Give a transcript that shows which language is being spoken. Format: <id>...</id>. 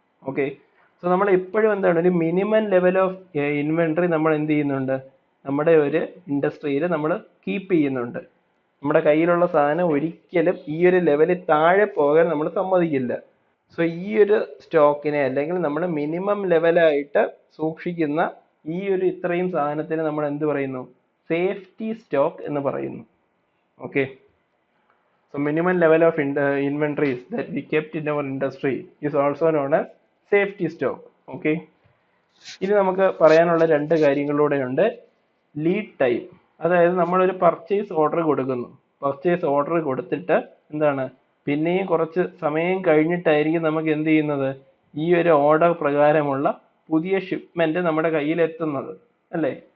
<ml>Okay, so നമ്മൾ എപ്പോഴും എന്താണ് ഒരു മിനിമം ലെവൽ ഓഫ് ഇൻവെന്ററി നമ്മൾ എന്ത് ചെയ്യുന്നുണ്ട്, നമ്മുടെ ഒരു ഇൻഡസ്ട്രിയിൽ നമ്മൾ കീപ്പ് ചെയ്യുന്നുണ്ട്. നമ്മുടെ കയ്യിലുള്ള സാധനം ഒരിക്കലും ഈ ഒരു ലെവലിൽ താഴെ പോകാൻ നമ്മൾ സമ്മതിക്കില്ല. സോ ഈ ഒരു സ്റ്റോക്കിനെ അല്ലെങ്കിൽ നമ്മൾ മിനിമം ലെവലായിട്ട് സൂക്ഷിക്കുന്ന ഈ ഒരു ഇത്രയും സാധനത്തിന് നമ്മൾ എന്ത് പറയുന്നു, സേഫ്റ്റി സ്റ്റോക്ക് എന്ന് പറയുന്നു.</ml> <en>Okay, so minimum level of inventories that we kept in our industry is also known as safety stock.</en> <ml>Okay, ഇനി നമുക്ക് പറയാനുള്ള രണ്ട് കാര്യങ്ങളിലൂടെ ഉണ്ട്. ലീഡ് ടൈം, അതായത് നമ്മളൊരു പർച്ചേസ് ഓർഡർ കൊടുക്കുന്നു. പർച്ചേസ് ഓർഡർ കൊടുത്തിട്ട് എന്താണ് പിന്നെയും കുറച്ച് സമയം കഴിഞ്ഞിട്ടായിരിക്കും നമുക്ക് എന്ത് ചെയ്യുന്നത്, ഈ ഒരു ഓർഡർ പ്രകാരമുള്ള പുതിയ ഷിപ്മെന്റ് നമ്മുടെ കയ്യിൽ എത്തുന്നത് അല്ലേ.</ml>